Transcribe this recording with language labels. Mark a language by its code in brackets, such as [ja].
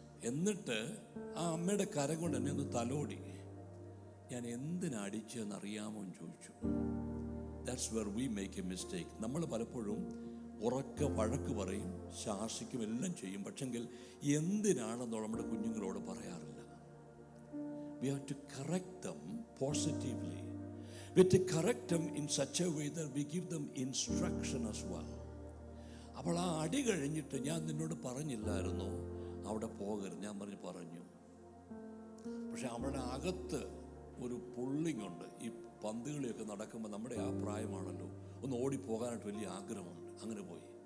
[ml] എന്നിട്ട് ആ അമ്മയുടെ കരം കൊണ്ട് എന്നെ ഒന്ന് തലോടി. ഞാൻ എന്തിനടിച്ചെന്നറിയാമോ എന്ന് ചോദിച്ചു. [en] That's where we make a mistake. [ml] നമ്മൾ പലപ്പോഴും ഉറക്കെ വഴക്ക് പറയും, ശാസിക്കും, എല്ലാം ചെയ്യും, പക്ഷെങ്കിൽ എന്തിനാണെന്നോ നമ്മുടെ കുഞ്ഞുങ്ങളോട് പറയാറില്ല. [en] We have to correct them positively. We have to correct them in such a way that we give them instruction as well. [ml] അപ്പോൾ ആ അടി കഴിഞ്ഞിട്ട് ഞാൻ നിന്നോട് പറഞ്ഞില്ലായിരുന്നോ അവിടെ പോകരുത്? ഞാൻ പറഞ്ഞു. പക്ഷെ അവിടെ അകത്ത് ഒരു പുള്ളിങ് ഉണ്ട്. ഈ പന്തുകളിയൊക്കെ നടക്കുമ്പോൾ നമ്മുടെ ആ പ്രായമാണല്ലോ, ഒന്ന് ഓടിപ്പോകാനായിട്ട് വലിയ ആഗ്രഹമുണ്ട്. അങ്ങനെ പോയി.